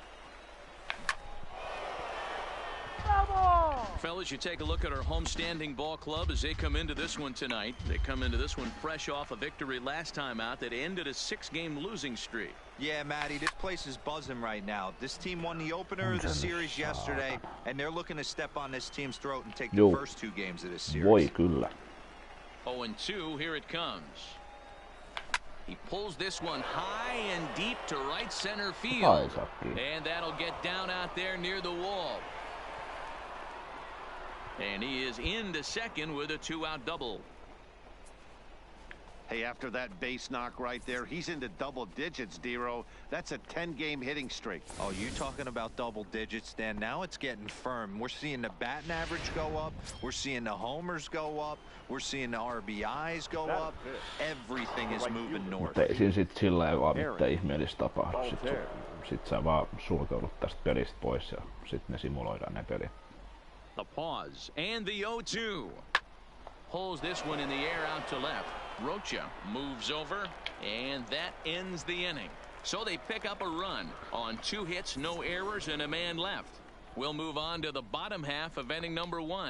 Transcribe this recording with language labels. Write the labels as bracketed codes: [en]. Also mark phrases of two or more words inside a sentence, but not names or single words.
[en] Fellas, you take a look at our homestanding ball club as they come into this one tonight. They come into this one fresh off a victory last time out that ended a 6-game losing streak. Yeah, Matty, this place is buzzing right now. This team won the opener of the series yesterday, and they're looking to step on this team's throat and take the first 2 games of this series. [fi] Voi kyllä. [en] 0-2, here it comes. He pulls this one high and deep to right center field. And that'll get down out there near the wall. And he is into second with a 2-out double. Hey, after that base knock right there, he's into double digits, D-Row. That's a 10-game hitting streak. Oh, you talking about double digits, Dan? Now it's getting firm. We're seeing the batting average go up. We're seeing the homers go up. We're seeing the RBIs go up. Everything is moving north. [fi] Mutta ei siinä sit silleen vaan mitään ihmeellistä tapahdu. Sit sä vaan sulkeudut tästä pelistä pois ja sit ne simuloidaan ne pelit. [en] A pause and the 0-2. Pulls this one in the air out to left. Rocha moves over, and that ends the inning. So they pick up a run on 2 hits, no errors, and a man left. We'll move on to the bottom half of inning number 1.